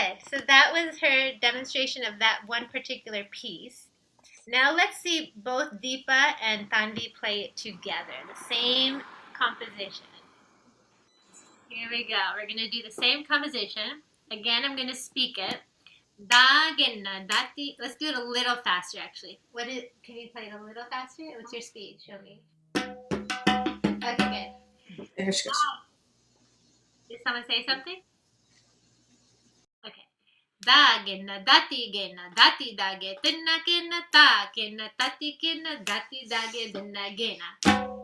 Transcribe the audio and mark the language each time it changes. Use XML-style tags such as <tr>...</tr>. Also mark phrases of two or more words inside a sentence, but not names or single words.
<en>So that was her demonstration of that one particular piece. Now let's see both Deepa and Tanvi play it together, the same composition. Here we go. We're going to do the same composition. Again, I'm going to speak it. Da ginna dati. Let's do it a little faster, actually. Can you play it a little faster? What's your speed? Show me. Okay, good. There she goes. Did someone say something? Okay. Da ginna dati ginna dati dage tinna kinna ta kinna tati kinna dati dage dinna ginna.</en>